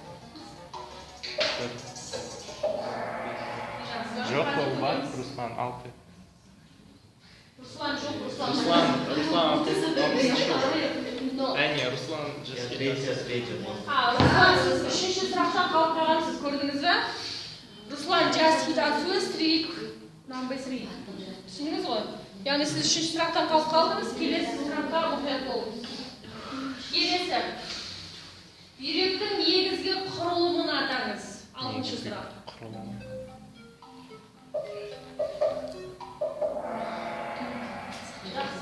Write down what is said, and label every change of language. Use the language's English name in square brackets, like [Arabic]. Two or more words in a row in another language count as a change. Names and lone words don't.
[Kazakh] Жоқ, ол бар, Руслан 6. Руслан жоқ, Руслан 6. Әне, Руслан Третья. Руслан, сіз үшінші сұрақтан қалып қалғансыз, көрдіңіз бе? Руслан, [English] just hit answers, trick number 3. [Kazakh] Түсіндіңіз ғой? Яғни сіз үшінші сұрақтан қалып қалдыңыз, келесі сұраққа мұқият болыңыз. Келесі. Бүйректің негізгі құрылымын атаңыз. 6-шы сұрақ. Жақсы.